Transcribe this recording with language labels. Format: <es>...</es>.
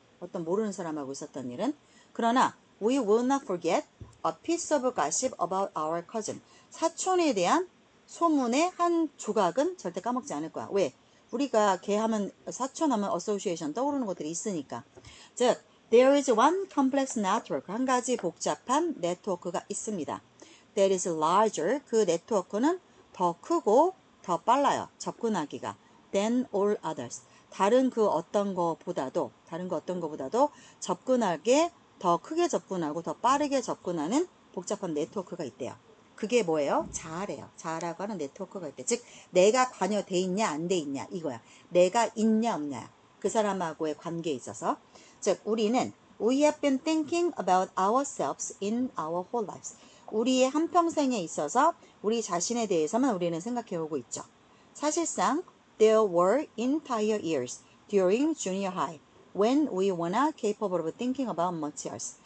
<ko>어떤 모르는 사람하고 있었던 일은. 그러나</ko> <en>we will not forget a piece of gossip about our cousin.</en> <ko>사촌에 대한 소문의 한 조각은 절대 까먹지 않을 거야. 왜? 우리가 걔 하면, 사촌 하면 association 떠오르는 것들이 있으니까. 즉,</ko> <en>there is one complex network.</en> <ko>한 가지 복잡한 네트워크가 있습니다.</ko> <en>that is larger.</en> <ko>그 네트워크는 더 크고 더 빨라요. 접근하기가.</ko> <en>than all others.</en> <ko>다른 그 어떤 거보다도 접근하게 더 크게 접근하고 더 빠르게 접근하는 복잡한 네트워크가 있대요. 그게 뭐예요? 자아래요. 자아라고 하는 네트워크가 있대. 즉 내가 관여돼 있냐 안 돼 있냐 이거야. 내가 있냐 없냐. 그 사람하고의 관계에 있어서. 즉 우리는</ko> <en>we have been thinking about ourselves in our whole lives.</en> <ko>우리의 한평생에 있어서 우리 자신에 대해서만 우리는 생각해오고 있죠. 사실상</ko> <en>there were entire years during junior high when we were not capable of thinking about much else.</en>